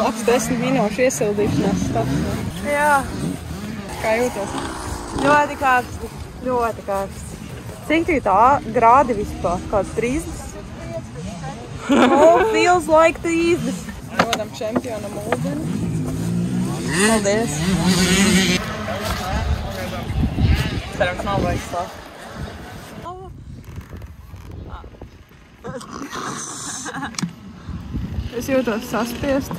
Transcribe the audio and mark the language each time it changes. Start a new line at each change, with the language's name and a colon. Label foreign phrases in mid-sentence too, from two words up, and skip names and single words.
Latvian: 10 minūšu iesildīšanās stāstā. Jā. Kā jūties? Ļoti karsti. Ļoti karsti. Cik tā grādi vispār? Kāds 30?
English: Oh, feels like 30.
Latvian: Dodam čempionam ūdeni. Paldies. Cerams, nav vajag slāpt. Es jūtos saspiesta.